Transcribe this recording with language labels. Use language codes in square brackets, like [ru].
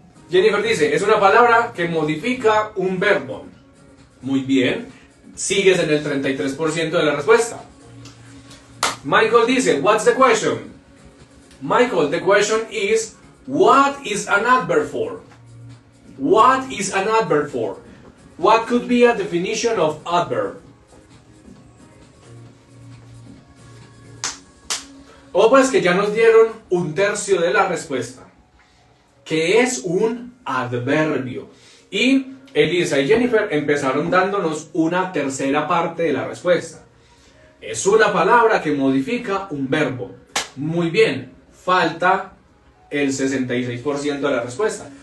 [es] Jennifer dice, es una palabra que modifica un verbo. Muy bien, sigues en el 33% de la respuesta. [en] Michael dice, what's the question? Michael, the question is, what is an adverb for? What is an adverb for? What could be a definition of adverb? [es] O pues que ya nos dieron un tercio de la respuesta, que es un adverbio. Y Elisa y Jennifer empezaron dándonos una tercera parte de la respuesta. Es una palabra que modifica un verbo. Muy bien, falta el 66% de la respuesta.